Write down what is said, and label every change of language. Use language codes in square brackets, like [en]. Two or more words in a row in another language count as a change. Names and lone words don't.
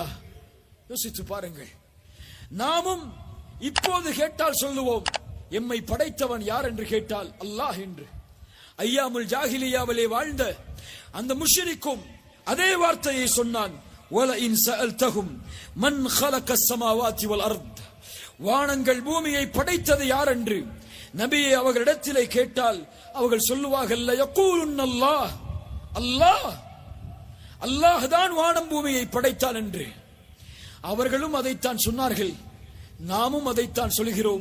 [ta] யோசித்து பாருங்கள். நாமும் இப்போது கேட்டால் சொல்லுவோம், எம்மை படைத்தவன் யார் என்று கேட்டால் அல்லாஹ் என்று. [ar] أيام الجاهلية [ta] வாழ்ந்த அந்த முஷ்ரிக்கும் அதே வார்த்தையை சொன்னான். [ar] ولئن سألتهم من خلق السماوات والارض, [ta] வானங்கள் பூமியை படைத்தது யார் என்று நபியை அவர்களிடத்திலே கேட்டால் அவர்கள் சொல்லுவார்கள், [ar] يقولون الله, [ta] அல்லாஹ், அல்லாஹ் தான் வானம் பூமியை படைத்தான் என்று. அவர்களும் அதைத்தான் சொன்னார்கள், நாமும் அதைத்தான் சொல்கிறோம்.